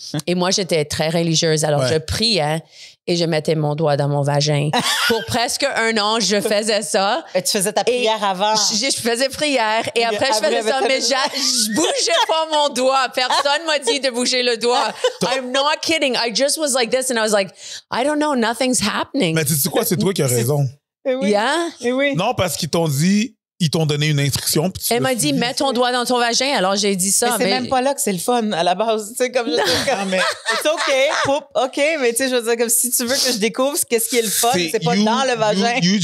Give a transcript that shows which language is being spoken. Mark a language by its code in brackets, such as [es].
[fr] Et moi, j'étais très religieuse, alors je priais et je mettais mon doigt dans mon vagin. Pour presque un an, je faisais ça. Et tu faisais ta prière avant. Je faisais prière et après, je faisais ça, mais je bougeais pas mon doigt. Personne m'a dit de bouger le doigt. [en] I'm not kidding. I just was like this and I was like, I don't know, nothing's happening. [fr] Mais tu sais quoi, c'est toi qui as raison. [en] Yeah? [fr] Non, parce qu'ils t'ont dit... Ils t'ont donné une instruction. Elle m'a dit, mets ton doigt dans ton vagin. Alors, j'ai dit ça. Mais c'est même pas là que c'est le fun, à la base. Tu sais, comme je dis, mais c'est OK, mais tu sais, je veux dire, comme si tu veux que je découvre qu'est-ce qui est le fun, c'est pas dans le vagin.